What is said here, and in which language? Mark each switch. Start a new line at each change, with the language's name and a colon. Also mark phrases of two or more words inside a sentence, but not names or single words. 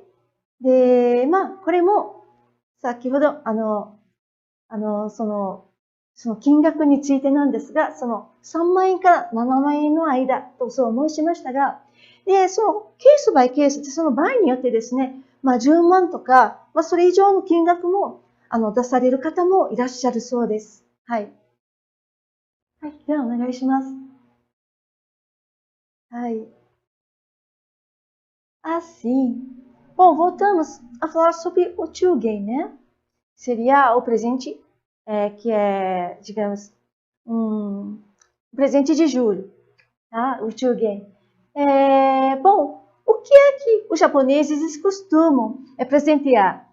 Japanese: で、これも、先ほど、その金額についてなんですが、その3万円から7万円の間とそう申しましたが、で、そのケースバイケースで、その場合によってですね、10万とか、それ以上の金額も、出される方もいらっしゃるそうです。はい。はい。では、お願いします。
Portuguese: はい。Assim, bom, voltamos a falar sobre o Chugen, né? Seria o presente que é, digamos, um presente de julho, tá? O Chugen. Bom, o que é que os japoneses costumam presentear?